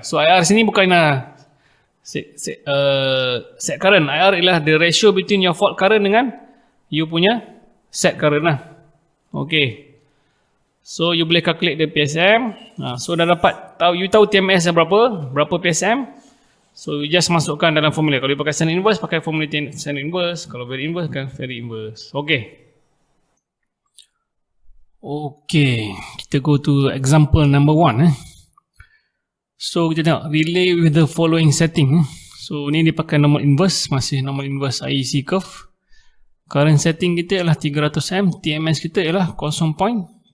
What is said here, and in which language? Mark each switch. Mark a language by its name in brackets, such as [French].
[Malay] So IR sini bukan set current. IR ialah [English] the ratio between your fault current [Malay] dengan you punya set current lah. Okay. [English] So you [Malay] boleh [English] calculate the PSM. [Malay] So dah dapat tahu, you tahu TMS berapa PSM. So [English] you just [Malay] masukkan dalam formula. Kalau you pakai standard inverse, pakai formula standard inverse. Kalau very inverse, pakai very inverse. Okay. [English] Okay, [Malay] kita [English] go to example number 1. So [Malay] kita tengok [English] relay with the following setting. [Malay] So ni dia pakai normal inverse, masih normal inverse IEC curve. Current setting kita ialah 300 TMS kita ialah 0.32.